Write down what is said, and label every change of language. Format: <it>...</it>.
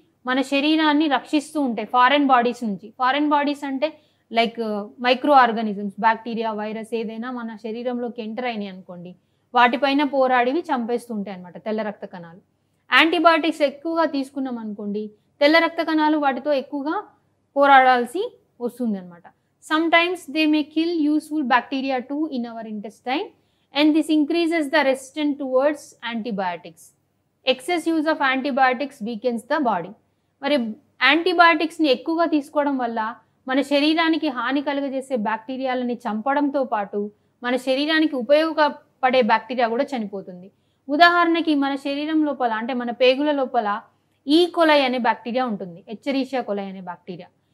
<te>మన శరీరాన్ని రక్షిస్తూ ఉంటాయి ఫారెన్ బాడీస్ నుంచి. ఫారెన్ బాడీస్ అంటే like micro organisms, bacteria, virus ఏదైనా మన శరీరంలోకి ఎంటర్ అయినాయి అనుకోండి, వాటిపైన పోరాడివి చంపేస్తూ ఉంటాయి అన్నమాట తెల్ల రక్త కణాలు. యాంటీబయాటిక్స్ ఎక్కువగా తీసుకున్నాం అనుకోండి, తెల్ల రక్త కణాలు వాటితో ఎక్కువగా పోరాడాల్సి వస్తుంది అనమాట.</te> <en>Sometimes they may kill useful bacteria too in our intestine and this increases the resistance towards antibiotics. Excess use of antibiotics weakens the body.</en> <te>మరి యాంటీబయాటిక్స్ని ఎక్కువగా తీసుకోవడం వల్ల మన శరీరానికి హాని కలుగజేసే బ్యాక్టీరియాలని చంపడంతో పాటు మన శరీరానికి ఉపయోగపడే బ్యాక్టీరియా కూడా చనిపోతుంది. ఉదాహరణకి మన శరీరం లోపల అంటే మన పేగుల లోపల ఈ కొలై అనే బ్యాక్టీరియా ఉంటుంది, ఎచ్చరీషియా కొలై అనే బ్యాక్టీరియా.</te>